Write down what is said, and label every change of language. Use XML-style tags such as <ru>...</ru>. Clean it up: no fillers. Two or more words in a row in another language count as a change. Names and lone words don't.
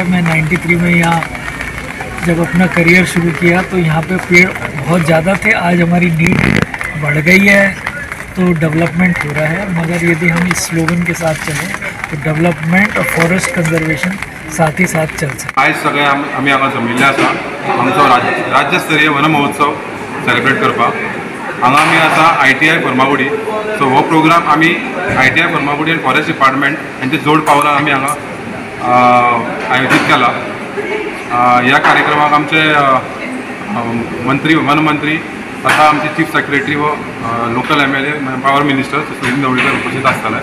<hi>मैं 93 में यहाँ जब अपना करियर शुरू किया तो यहाँ पे पेड़ बहुत ज़्यादा थे। आज हमारी नीड बढ़ गई है तो डेवलपमेंट हो रहा है, मगर यदि हम इस स्लोगन के साथ चलें तो डेवलपमेंट और</hi> <en>forest conservation</en> <hi>साथ ही साथ चल सकते।</hi> <kok>आज सगळे आम्ही हांगा जमिल्ले आसा आमचो राज्यस्तरीय वन महोत्सव सेलिब्रेट करपाक। हांगा आमी आसा ITI फर्मागुडी। सो हो प्रोग्राम आमी ITI फर्मागुडी आनी</kok> <en>forest department</en> <kok>हांचे जोड पावलां आमी हांगा आयोजीत केला। ह्या कार्यक्रमाक आमचे मंत्री वन मंत्री तथा आमचे</kok> <en>chief secretary</en> <kok>व लोकल MLA</kok> <en>power minister</en> <kok>सुशील ढवळीकर उपस्थित आसतले।</kok>